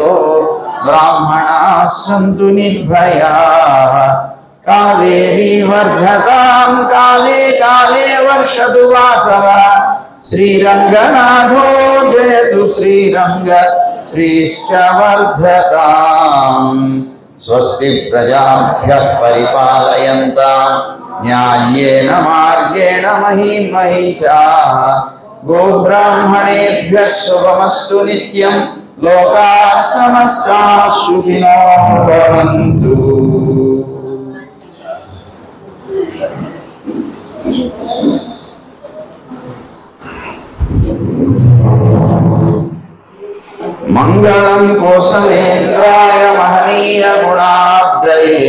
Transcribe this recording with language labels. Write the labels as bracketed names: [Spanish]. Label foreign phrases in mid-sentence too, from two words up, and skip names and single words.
[Sanskrit] బ్రాహ్మణాः సంతు నిర్భయాः కావేరీ వర్ధతాం కాలే కాలే వర్షతు వాసవః శ్రీరంగనాథో జయతు శ్రీరంగ శ్రీశ్చ వర్ధతాం స్వస్తి ప్రజాభ్యః పరిపాలయంతాం న్యాయేన మార్గేణ మహీం మహిషాః గోబ్రాహ్మణేభ్యः శుభమస్తు నిత్యం లోకాః సమస్తాః సుఖినో భవంతు. మంగళం కోసలేంద్రాయ మహనీయ గుణాబ్దయే